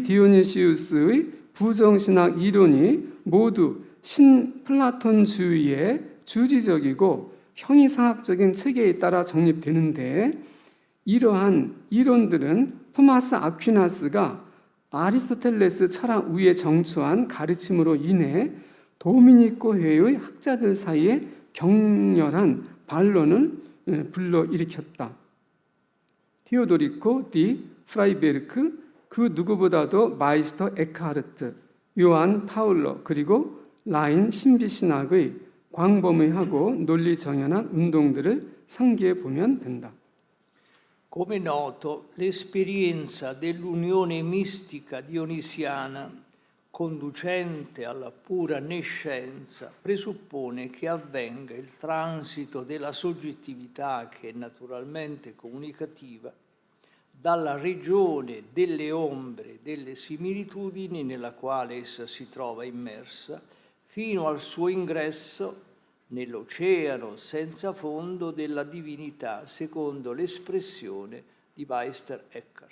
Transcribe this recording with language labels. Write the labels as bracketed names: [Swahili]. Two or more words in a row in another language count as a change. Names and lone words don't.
[Korean] 디오니시우스의 부정신학 이론이 모두 신플라톤주의의 주지적이고 형이상학적인 체계에 따라 정립되는데 이러한 이론들은 토마스 아퀴나스가 아리스토텔레스 철학 위에 정초한 가르침으로 인해 도미니코회의 학자들 사이에 격렬한 반론을 불러일으켰다. 테오도리코 디 프라이베르크, 그 누구보다도 마이스터 에크하르트, 요한 타울러, 그리고 라인 신비신학의 광범위하고 논리정연한 운동들을 상기해 보면 된다. [Italian] Come è noto, l'esperienza dell'unione mistica dionisiana conducente alla pura nescenza presuppone che avvenga il transito della soggettività, che è naturalmente comunicativa, dalla regione delle ombre, delle similitudini nella quale essa si trova immersa, fino al suo ingresso nell'oceano senza fondo della divinità, secondo l'espressione di Meister Eckhart.